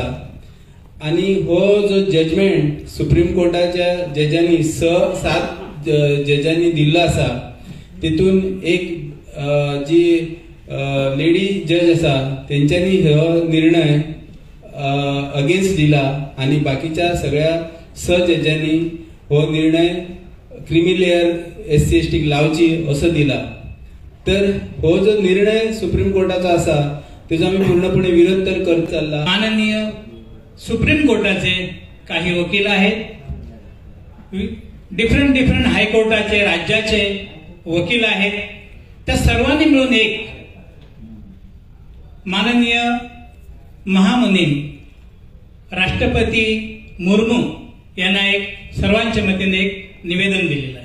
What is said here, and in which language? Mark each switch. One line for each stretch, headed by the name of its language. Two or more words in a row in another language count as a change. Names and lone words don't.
Konkani: आनी हो जो जजमेंट सुप्रीम कोर्टाच्या जजांनी 7 जजांनी दिल्लो आसा, तितून एक जी लेडी जज आसा तेंच्यांनी हो निर्णय अगेन्स्ट दिला आनी बाकीच्या सगळ्या 6 जजांनी हो निर्णय
English: creamy layer
Konkani: SC ST लावची असो दिला। तर हो जो निर्णय सुप्रीम कोर्टाचा आसा तेजो आमी पूर्णपणे विरोध तर करत चालला।
Marathi: माननीय सुप्रीम कोर्टाचे काही वकील आहेत, डिफरंट हायकोर्टाचे राज्याचे वकील आहेत, त्या सर्वांनी मिळून एक माननीय महामहिम राष्ट्रपती मुर्मू यांना एक सर्वांच्या मतीने एक निवेदन दिलेलं आहे।